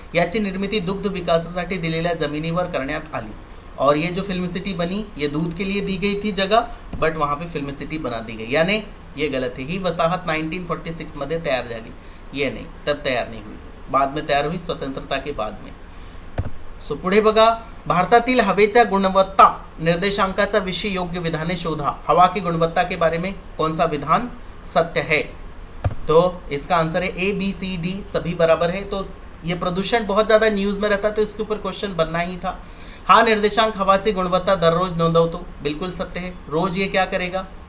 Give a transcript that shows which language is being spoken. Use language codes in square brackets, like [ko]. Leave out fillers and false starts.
[mr] याची निर्मिती दुग्ध विकासासाठी दिलेल्या जमिनीवर करण्यात आली, [hi] और ये जो फिल्म सिटी बनी ये दूध के लिए दी गई थी जगह, बट वहाँ पे फिल्म सिटी बना दी गई, यानी ये गलत है। [mr] ही वसाहत 1946 मध्ये तयार झाली, [hi] ये नहीं, तब तयार नहीं हुई, बाद में तयार हुई स्वतंत्रता के बाद में। [mr] सो पुढे बघा, भारतातील हवेच्या गुणवत्ता निर्देशांकाचा विषय योग्य विधाने शोधा। [hi] हवा की गुणवत्ता के बारे में कौन सा विधान सत्य है? तो इसका आंसर है ABCD सभी [mr] बराबर है। [hi] तो ये प्रदूषण बहुत ज़्यादा न्यूज़ में रहता है, तो इसके ऊपर क्वेश्चन बनना ही था। [mr] हा निर्देशांक हवाची गुणवत्ता दररोज नोंदवतो, [hi] बिल्कुल सत्य है। रोज ये क्या करेगा?